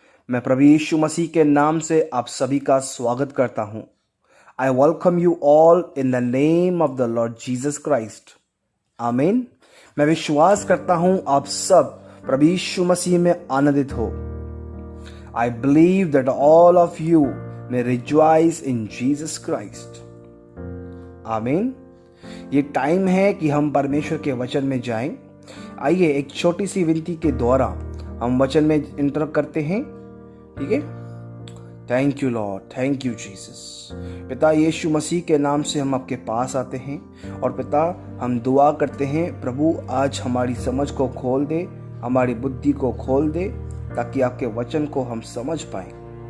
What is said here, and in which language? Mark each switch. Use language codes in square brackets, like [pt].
[hi] मैं प्रभु यीशु मसीह के नाम से आप सभी का स्वागत करता हूं। [en] I welcome you all in the name of the Lord Jesus Christ. Amen. [hi] मैं विश्वास करता हूं आप सब प्रभु यीशु मसीह में आनंदित हो। [en] I believe that all of you may rejoice in Jesus Christ. [hi] आमीन। ये टाइम है कि हम परमेश्वर के वचन में जाएं। आइए एक छोटी सी विनती के द्वारा हम वचन में इंटर करते हैं। ठीक है। [en] Thank you Lord, thank you Jesus. [hi] पिता यीशु मसीह के नाम से हम आपके पास आते हैं और पिता हम दुआ करते हैं, प्रभु आज हमारी समझ को खोल दे, हमारी बुद्धि को खोल दे, ताकि आपके वचन को हम समझ पाएं।